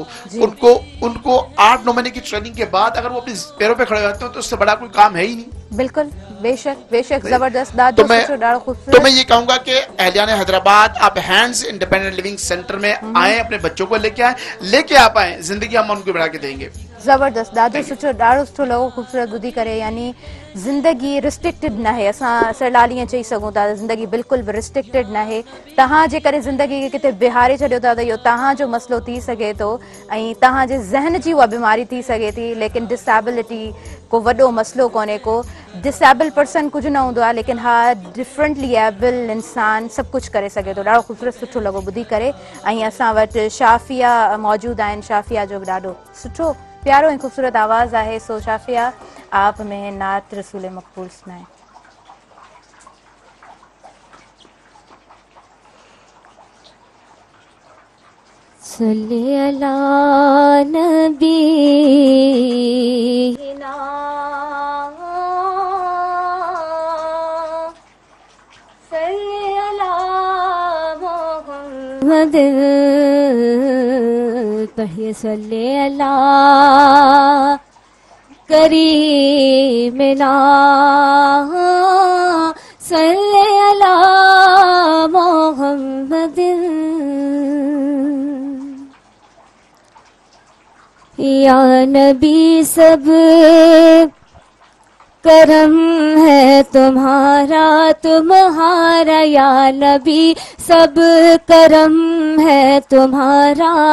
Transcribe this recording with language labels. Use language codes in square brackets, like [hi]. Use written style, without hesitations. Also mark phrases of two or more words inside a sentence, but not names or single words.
[ur] ان کو 8-9 مہینے کی ٹریننگ کے بعد اگر وہ اپنے پیروں پہ کھڑے ہوتے ہیں تو اس سے بڑا کوئی کام ہے ہی نہیں. بالکل، بےشک زبردست. تو میں یہ کہوں گا کہ اہلیان حیدرآباد، آپ ہینڈز انڈیپینڈنٹ لیونگ سینٹر میں آئے، اپنے بچوں کو لیکے آ پائے، زندگی ہم ان کو بڑھا کے دیں گے. जबरदस्त, [sd] ॾाढो सुठो लॻो, ख़ूबसूरत ॿुधी करे। यानी ज़िंदगी रिस्ट्रिक्टेड न आहे, असां सरलाली ईअं चई सघूं था, ज़िंदगी बिल्कुलु बि रिस्ट्रिक्टेड न आहे। तव्हां जे करे ज़िंदगी खे किथे बिहारे छॾियो था त इहो तव्हांजो मसइलो थी सघे थो ऐं तव्हांजे ज़हन जी उहा बीमारी थी सघे थी, लेकिन डिसेबिलिटी को वॾो मसइलो कोन्हे को। [en] disable person [sd] कुझु न हूंदो आहे, लेकिन हा [en] differently able [sd] इंसान सभु कुझु करे सघे थो। ॾाढो ख़ूबसूरत सुठो लॻो ॿुधी करे। ऐं असां वटि शाफ़िया मौजूदु आहिनि। शाफ़िया जो बि ॾाढो सुठो प्यारो ऐं ख़ूबसूरत आवाज़ आहे। सो शाफ़िया, [ur] آپ میں نعت رسول مقبول سنائے. [ar] صل على نبي ना, صل على محمد، पढ़िए صل على كريمنا، صل على محمد। [ur] یا نبی سب کرم ہے تمہارا، تمہارا یا نبی سب کرم ہے تمہارا.